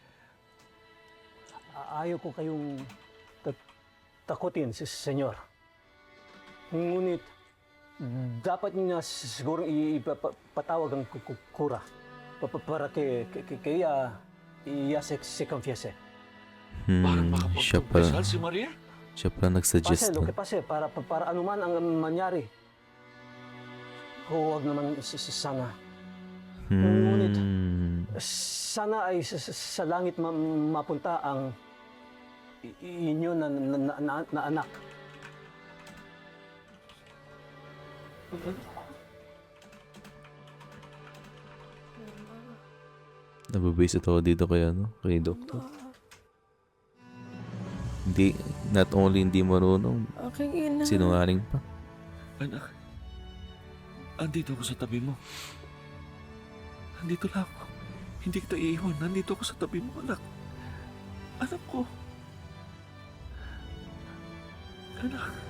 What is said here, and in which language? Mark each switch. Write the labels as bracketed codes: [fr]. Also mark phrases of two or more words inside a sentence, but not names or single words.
[tl] Ayaw ko kayong takutin, senyor. Ngunit, dapat niya siguro ipatawag ang kura para kaya [es] se confiese. [tl] Siya pala. Si Maria? Siya pala nagsuggest. [es] Lo que pase, [tl] para anuman ang mangyari. Huwag naman sana. Ngunit, sana ay sa langit mapunta ang inyo na anak. Nababase ito dito kay Doktor. Hindi, [en] not only [tl] hindi marunong, sinungaling pa. Anak, andito ako sa tabi mo. Andito lang ako. Hindi kita iiwan. Nandito ako sa tabi mo, anak. Anak ko. Anak.